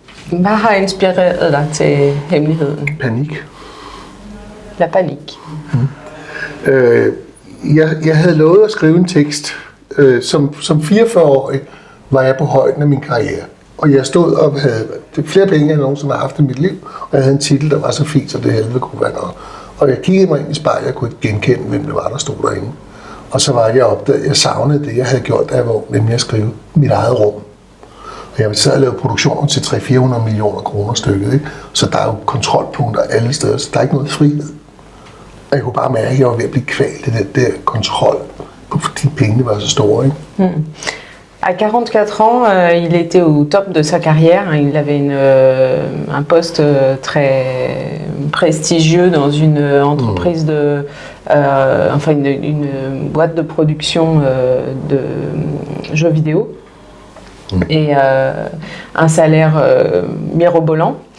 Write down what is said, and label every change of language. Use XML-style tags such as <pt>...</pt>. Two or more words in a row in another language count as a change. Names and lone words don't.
<da>Hvad har inspireret dig til hemmeligheden? Panik.</da> <fr>La panique.</fr> <da>Jeg havde lovet at skrive en tekst. Som 44-årig var jeg på højden af min karriere. Og jeg stod og havde flere penge, end jeg nogensinde har haft i mit liv. Og jeg havde en titel, der var så fin, så det helvede kunne være noget. Og jeg kiggede mig ind i spejlet, jeg kunne ikke genkende, hvem det var, der stod derinde. Og så var det, jeg opdagede, at jeg savnede det, jeg havde gjort, da jeg var ung, nemlig at skrive mit eget rum. Og jeg sad og lavede produktioner til 300-400 millioner kroner stykket, ikke? Så der er jo kontrolpunkter alle steder, så der er ikke noget frihed. Og jeg kunne bare mærke, at jeg var ved at blive kvalt i den der kontrol, fordi pengene var så store, ikke?</da> <fr>À 44 ans, il était au top de sa carrière. Il avait un poste très prestigieux dans une entreprise enfin une boîte de production de jeux vidéo et un salaire mirobolant.</fr>